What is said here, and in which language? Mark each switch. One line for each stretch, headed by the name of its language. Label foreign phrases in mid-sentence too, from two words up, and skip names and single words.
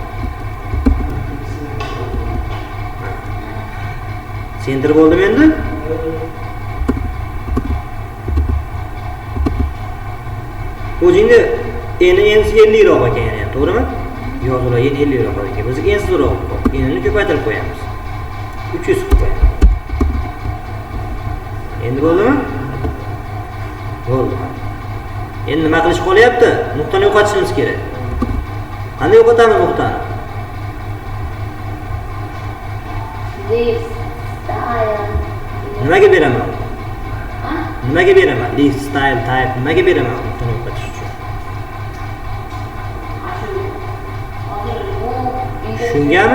Uzbek: Center bo'ldimi endi? O'zingni eni ensi 50 roq ekan yana, to'g'rimi? Yozuvlar eni 50 roq ekan. Biz ensi roq, enini ko'paytirib qo'yamiz. 300 qilib qo'yamiz. Endi bo'ldimi? Bo'ldi. Endi nima qilish qolyapti? Nuqtani yo'qotishimiz kerak. Qanday yo'qotamiz nuqtani?
English: This style.
Uzbek: Nimaga beraman? Nimaga beraman?
English: This style type
Uzbek: nimaga beraman? Nuqtani yo'qotish uchun. Shungami?